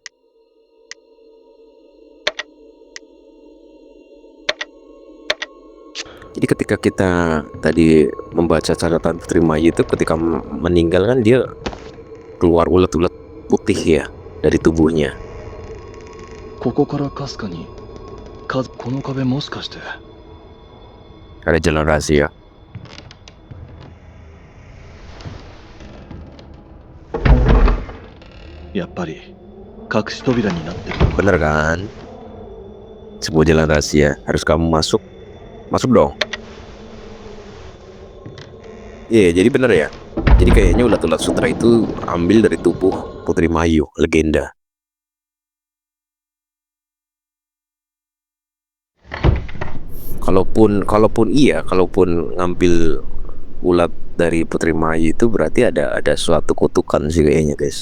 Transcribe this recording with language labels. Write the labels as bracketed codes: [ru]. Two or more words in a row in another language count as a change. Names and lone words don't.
[id] Jadi ketika kita tadi membaca catatan Putri Mayu itu, ketika meninggal kan dia keluar ulat-ulat putih ya dari tubuhnya. [ja] ここからかすかにこの壁もしかして [id] Ada jalan rahasia. Ya, [ja] やっぱり隠し扉になってる [id] Bener kan? Sebuah jalan rahasia, harus kamu masuk dong. Iya, jadi bener ya. Jadi kayaknya ulat-ulat sutra itu ambil dari tubuh Putri Mayu, legenda. Kalaupun ngambil ulat dari Putri Mayu itu berarti ada suatu kutukan sih kayaknya guys.